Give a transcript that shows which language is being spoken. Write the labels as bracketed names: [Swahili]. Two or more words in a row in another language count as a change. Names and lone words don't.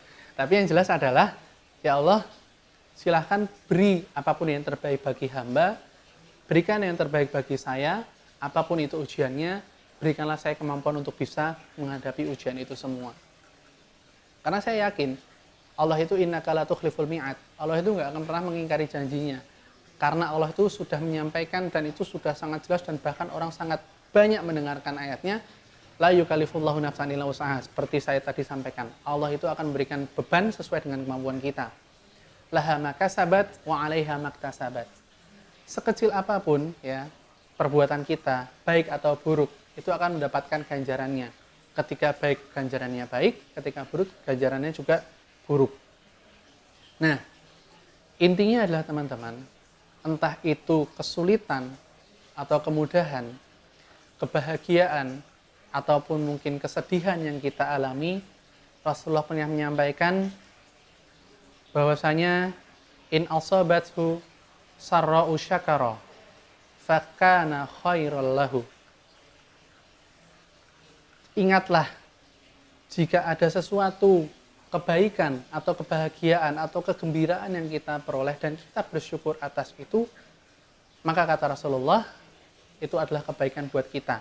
[Indonesian] Tapi yang jelas adalah, [Arabic] يا الله, [Indonesian] silahkan beri apapun yang terbaik bagi hamba, berikan yang terbaik bagi saya, apapun itu ujiannya, berikanlah saya kemampuan untuk bisa menghadapi ujian itu semua. Karena saya yakin, Allah itu [Arabic] إنك لا تخلف الميعاد. [Indonesian] Allah itu nggak akan pernah mengingkari janjinya. Karena Allah itu sudah menyampaikan dan itu sudah sangat jelas dan bahkan orang sangat banyak mendengarkan ayatnya. [Arabic] لا يكلف الله نفسا إلا وسعها. [Indonesian] Seperti saya tadi sampaikan, Allah itu akan memberikan beban sesuai dengan kemampuan kita. [Arabic] لها ما كسبت وعليها ما اكتسبت. [Indonesian] Sekecil apapun ya perbuatan kita, baik atau buruk, itu akan mendapatkan ganjarannya. Ketika baik ganjarannya baik, ketika buruk ganjarannya juga buruk. Nah, intinya adalah teman-teman, entah itu kesulitan atau kemudahan, kebahagiaan, ataupun mungkin kesedihan yang kita alami, Rasulullah pernah menyampaikan bahwasanya [Arabic] إن أصابته سراء شكر فكان خيرا له. [Indonesian] Ingatlah, jika ada sesuatu kebaikan atau kebahagiaan atau kegembiraan yang kita peroleh dan kita bersyukur atas itu, maka kata Rasulullah, itu adalah kebaikan buat kita.